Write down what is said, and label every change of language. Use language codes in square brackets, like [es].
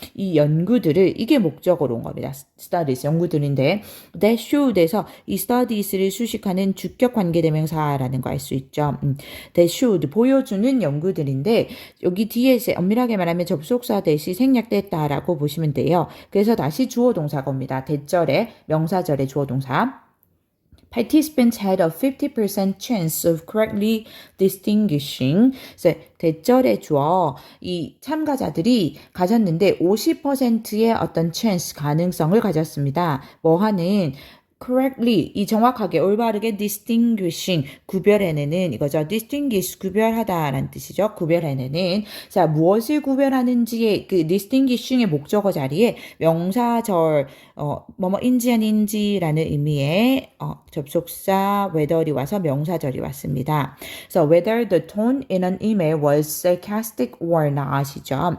[ko] 이 연구들을 이게 목적으로 온 겁니다. studies 연구들인데 [en] that showed [ko] 에서 이 studies를 수식하는 주격 관계대명사라는 거 알 수 있죠. [en] that showed [ko] 보여주는 연구들인데 여기 뒤에 이제 엄밀하게 말하면 접속사 대시 생략됐다라고 보시면 돼요. 그래서 다시 주어 동사가 옵니다. 대절에 명사절에 주어 동사. [en] Participants had a 50% chance of correctly distinguishing. [ko] 대절의 주어, 이 참가자들이 가졌는데 50%의 어떤 chance, 가능성을 가졌습니다. 뭐하는 correctly, 이 정확하게 올바르게 distinguishing, 구별해내는 이거죠. distinguish, 구별하다라는 뜻이죠. 구별해내는. 자, 무엇을 구별하는지의 그 distinguishing의 목적어 자리에 명사절, 뭐뭐인지 아닌지라는 의미의 접속사 whether이 와서 명사절이 왔습니다. 그래서 [en] whether the tone in an email was sarcastic or not이죠.